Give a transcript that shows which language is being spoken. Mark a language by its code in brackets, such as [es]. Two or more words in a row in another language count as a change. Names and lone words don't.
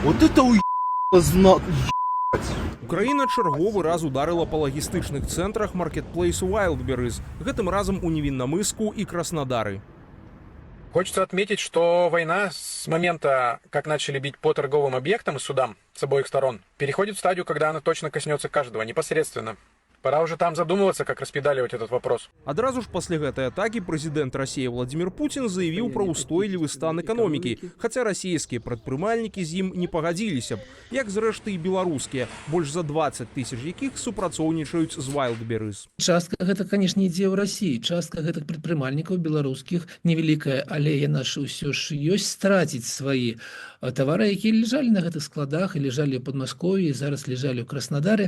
[ru] Вот это [be] Украіна чарговы раз ударыла па лагістычных цэнтрах маркетплейсу Wildberries, гэтым разам у Невинномысску і Краснодары. [ru] Хочется отметить, что война с момента, как начали бить по торговым объектам и судам с обоих сторон, переходит в стадию, когда она точно коснется каждого, непосредственно. Пора уже там задумываться, как распедаливать этот вопрос. [be] Адразу ж пасля гэтай атакі прэзідэнт Расіі Владзімір Пуцін заявіў пра ўстойлівы стан эканомікі, хаця расійскія прадпрымальнікі з ім не пагадзіліся б, як зрэшты і беларускія, больш за 20 тысяч якіх супрацоўнічаюць з Wildberries. Частка гэта, конечно, ідзе ў Расіі, частка гэтых прадпрымальнікаў беларускіх невялікая, але яна ж ўсё ж ёсць страціць свае тавары, якія ляжалі на гэтых складах і ляжалі ў Падмасков'і, зараз ляжалі ў Краснадары.